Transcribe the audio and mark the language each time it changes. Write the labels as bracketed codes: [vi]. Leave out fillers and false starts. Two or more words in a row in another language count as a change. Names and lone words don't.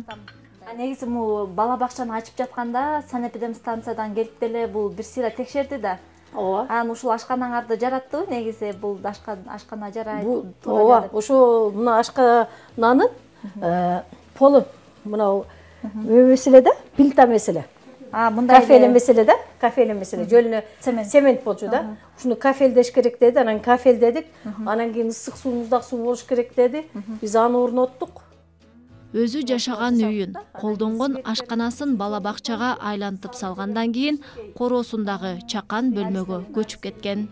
[ky] Негизи бул бала бакчаны ачып жатканда санэпидемстанциядан келип деле бул бир сыйра текшерди да. Ооба. Анан ушул ашканаңарды жараттыбы негизи бул ашкана жарайт. Ооба, ошо мына ашкананын полу мына меселе да, плита меселе. Кафеле меселе да, кафеле меселе. Жөлүнө цемент болчу да. Ушуну кафелдеш керек деди, анан кафелдедик. Анан кийин ысык суумуздак суу болуш керек деди. Биз аны орноттук. Өзү жашаган үйүн, колдонгон ашканасын бала бакчага айлантып салгандан кийин короосундагы чакан бөлмөгө көчүп кеткен.